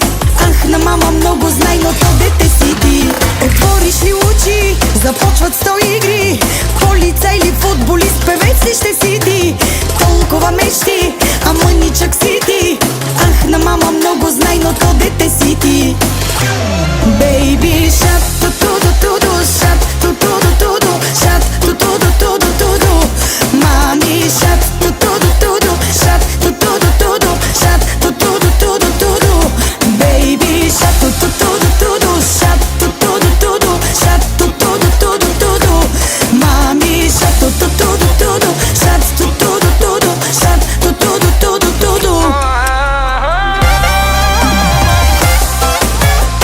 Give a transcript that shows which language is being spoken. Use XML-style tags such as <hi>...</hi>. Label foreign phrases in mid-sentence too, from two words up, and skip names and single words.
<bg>Ах, на мама много знай, но то дете си ти. Отвориш ли очи, започват 100 игри. Полицай или футболист, певец ли ще си ти? Толкова мечти, а мъничък си ти. Ах, на мама много знай, но то дете си ти.</bg> <en>Baby shark, ту-ту-ду-ту-ду, shark, ту-ту-ду-ту-ду, shark, ту-ту-ду-ту-ду-ту-ду. Мами shark, ту-ту-ду-ту-ду, shark, ту-ту-ду-ту-ду, shark, ту-ту-ду-ту-ду-ту-ду. Baby shark, ту-ту-ду-ту-ду, shark, ту-ту-ду-ту-ду, shark, ту-ту-ду-ту-ду-ту-ду. Мами shark, ту-ту-ду-ту-ду, shark, ту-ту-ду-ту-ду, shark, ту-ту-ду-ту-ду-ту-ду.</en>